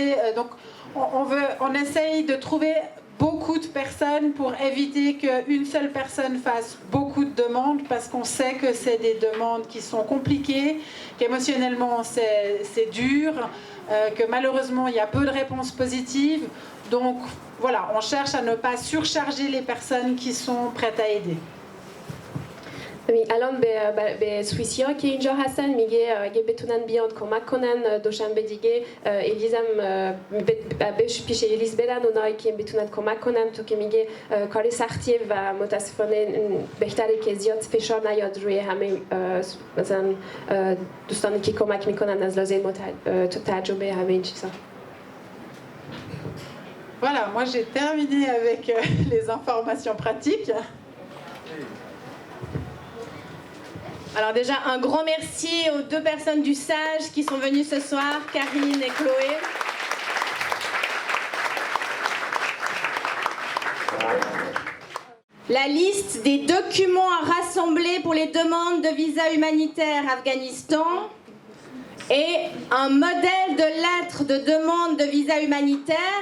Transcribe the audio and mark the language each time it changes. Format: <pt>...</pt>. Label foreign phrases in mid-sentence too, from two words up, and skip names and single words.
<fr>Donc on essaye de trouver beaucoup de personnes pour éviter qu'une seule personne fasse beaucoup de demandes parce qu'on sait que c'est des demandes qui sont compliquées, qu'émotionnellement c'est dur, que malheureusement il y a peu de réponses positives. Donc voilà, on cherche à ne pas surcharger les personnes qui sont prêtes à aider.</fr> <fa>الان به سوئیسیا که اینجا هستن میگه اگه بتونن بیان کمک کنن دوشنبه دیگه الیزم پیش الیز برن اونایی که بتونن کمک کنن تو که میگه کاری سختیه و متاسفانه بهتره که زیاد فشار نیاد روی همه مثلا دوستانی که کمک میکنن از لحاظ تجربه همه این چیزا.</fa> <fr>Voilà, moi j'ai terminé avec les informations pratiques. Alors déjà, un grand merci aux deux personnes du SAGE qui sont venues ce soir, Karine et Chloé. La liste des documents à rassembler pour les demandes de visa humanitaire Afghanistan et un modèle de lettre de demande de visa humanitaire.</fr>